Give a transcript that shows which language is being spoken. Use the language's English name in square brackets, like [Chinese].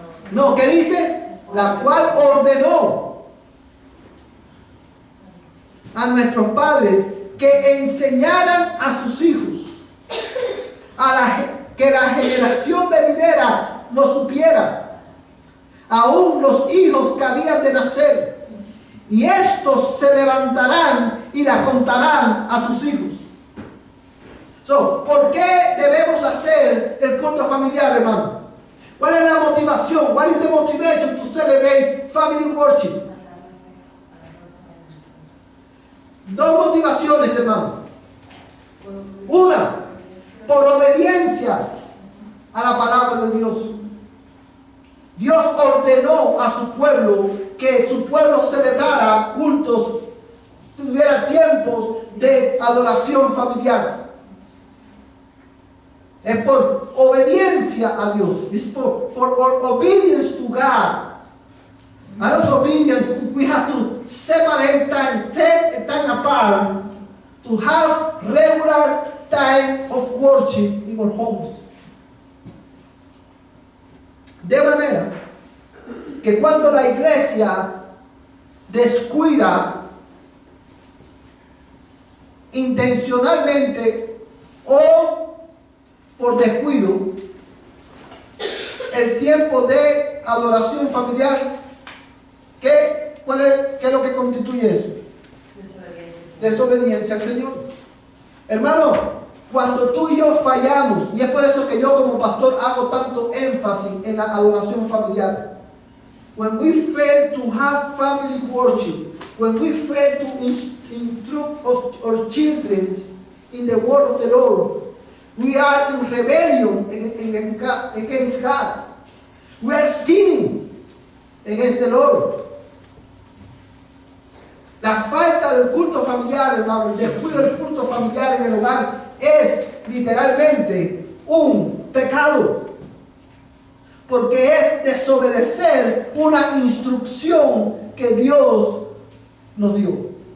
[Spanish] No, ¿qué dice? La cual ordenó a nuestros padres que enseñaran a sus hijos, que la generación venidera lo supiera, aún los hijos que habían de nacer, y estos se levantarán y la contarán a sus hijos. ¿Por qué debemos hacer el culto familiar, hermano? ¿Cuál es la motivación? [English] What is the motivation to celebrate family worship? [Spanish] Dos motivaciones, hermano. Una, por obediencia a la palabra de Dios. Dios ordenó a su pueblo que su pueblo celebrara cultos, tuviera tiempos de adoración familiar. Es por obediencia a Dios. [English] It's for obedience to God. And also obedience, we have to separate time, set a time apart to have regular time of worship in our homes. [Spanish] De manera que cuando la iglesia descuida intencionalmente o por descuido el tiempo de adoración familiar, ¿qué es lo que constituye eso? Desobediencia al Señor. Hermano, cuando tú y yo fallamos, y es por eso que yo como pastor hago tanto énfasis en la adoración familiar. [English] When we fail to have family worship, when we fail to instruct our children in the word of the Lord, we are in rebellion against God. We are sinning against the Lord. [Spanish] La falta del culto familiar, hermano, el descuido del culto familiar en el hogar es literalmente un pecado. Porque es desobedecer una instrucción que Dios nos dio.